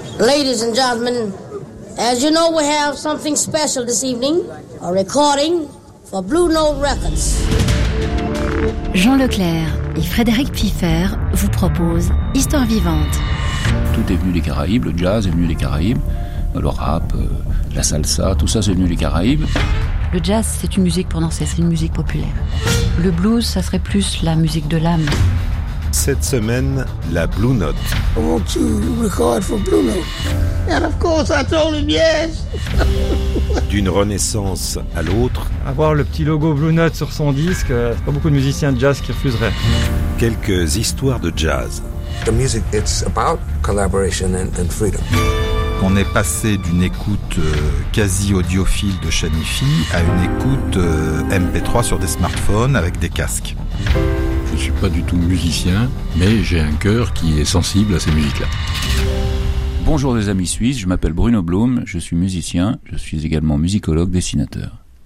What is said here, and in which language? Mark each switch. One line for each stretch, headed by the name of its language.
English: Ladies and gentlemen, as you know, we have something special this evening, a recording for Blue Note Records.
French: Jean Leclerc et Frédéric Pfeiffer vous proposent Histoire vivante. Tout est venu des Caraïbes, le jazz est venu des Caraïbes, le rap, la salsa, tout ça c'est venu des Caraïbes. Le jazz, c'est une musique pour danser, c'est une musique populaire. Le blues, ça serait plus la musique de l'âme. Cette semaine, la Blue Note.
English: I want to record for Blue Note. And of course, I told him yes.
French: D'une renaissance à l'autre. Avoir le petit logo Blue Note sur son disque, pas beaucoup de musiciens de jazz qui refuseraient. Quelques histoires de jazz.
English: The music, it's about collaboration and freedom.
French: On est passé d'une écoute quasi audiophile de Chanifi à une écoute MP3 sur des smartphones avec des casques. Je ne suis pas du tout musicien, mais j'ai un cœur qui est sensible à ces musiques-là. Bonjour les amis suisses, je m'appelle Bruno Blum, je suis musicien, je suis également musicologue, dessinateur.